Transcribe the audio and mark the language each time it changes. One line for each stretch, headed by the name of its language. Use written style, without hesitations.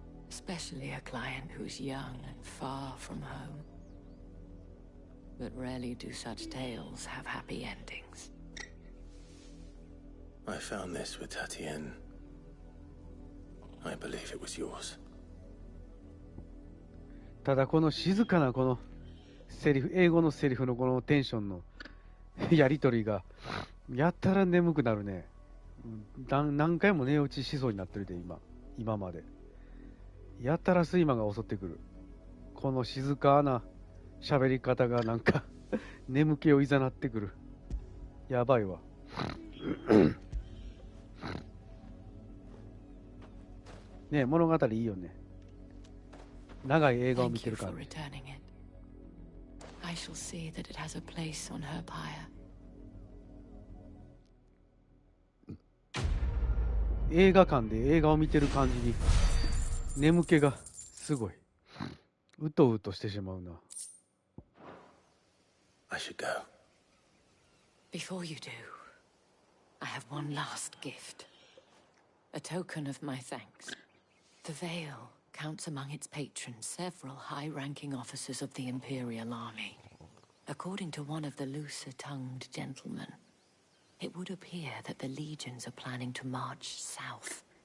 English: Especially a client who's young and far from home. But rarely do such tales have happy endings. I found this with Tatienne. I believe it was yours.
Japanese: ただこの静かなこのセリフ、英語のセリフのこのテンションのやりとりがやったら眠くなるね。何回も寝落ちしそうになってるで今まで。やったら睡魔が襲ってくる。この静かな喋り方がなんか眠気をいざなってくる。やばいわ。ねえ、物語いいよね。長い映画を見てるから。
English: I shall see that it has a place on her pyre.
Japanese: 映画館で映画を見てる感じに眠気がすごい。うとうとしてしまうな。
English: I should go. Before you do, I have one last gift. A token of my thanks. The Veil counts among its patrons several high-ranking officers of the Imperial Army. According to one of the looser-tongued gentlemen, it would appear that the legions are planning to march south.